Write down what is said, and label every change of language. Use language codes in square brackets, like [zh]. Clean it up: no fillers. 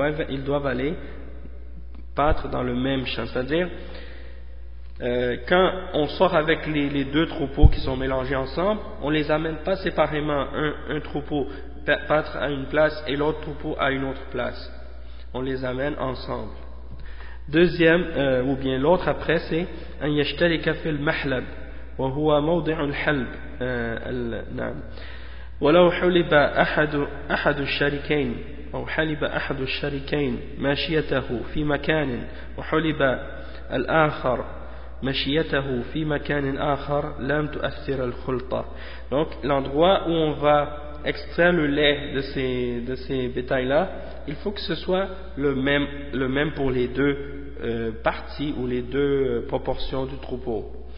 [fr] Ils doivent aller pâtre dans le même champ. C'est-à-dire, quand on sort avec les deux troupeaux qui sont mélangés ensemble, on ne les amène pas séparément. Un troupeau pâtre à une place et l'autre troupeau à une autre place. On les amène ensemble. Deuxième, ou bien l'autre après, c'est « [ar] un yashtari kafil mahlab ». وهو موضع الحلب نعم ولو حلب أحد الشريكين أو حلب أحد الشريكين ماشيته في مكان وحلب الآخر ماشيته في مكان آخر لم تؤثر الخلطة. [fr] Donc l'endroit où on va extraire le lait de ces bétails là, il faut que ce soit le même pour les deux parties ou les deux proportions du troupeau.